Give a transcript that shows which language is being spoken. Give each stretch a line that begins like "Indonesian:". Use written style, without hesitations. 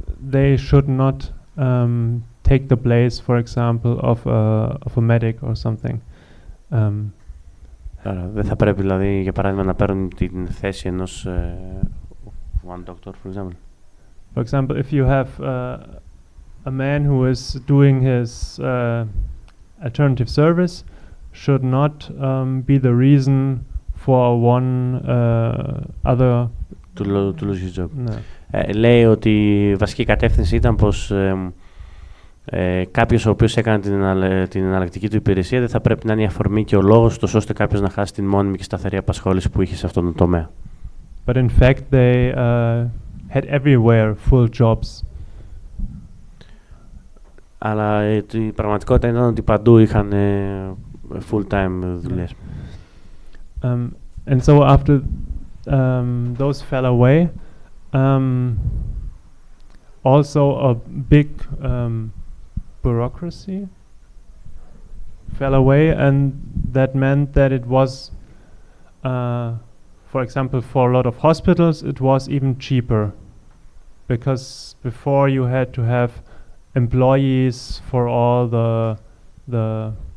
English: They should not take the place, for example, of a medic or something.
Greek: Δεν θα πρέπει, δηλαδή, για παράδειγμα, να παίρνουν την θέση ενός
English: one doctor, for example. For example, if you have a man who is doing his alternative service, should not be the reason for one other to lose his job. No.
Greek: Λέει ότι η βασική κατεύθυνση ήταν πως κάποιος ο οποίος έκανε την εναλλακτική του υπηρεσία δεν θα πρέπει να είναι η αφορμή και ο λόγος τους ώστε κάποιος να χάσει την μόνιμη και σταθερή απασχόληση που είχε σε αυτόν τον τομέα.
English: But in fact they had everywhere full jobs.
Greek: Αλλά η πραγματικότητα ήταν ότι παντού είχαν full-time δουλειές.
English: And so after those fell away, also a big bureaucracy fell away, and that meant that it was, for example, for a lot of hospitals, it was even cheaper, because before you had to have employees for all the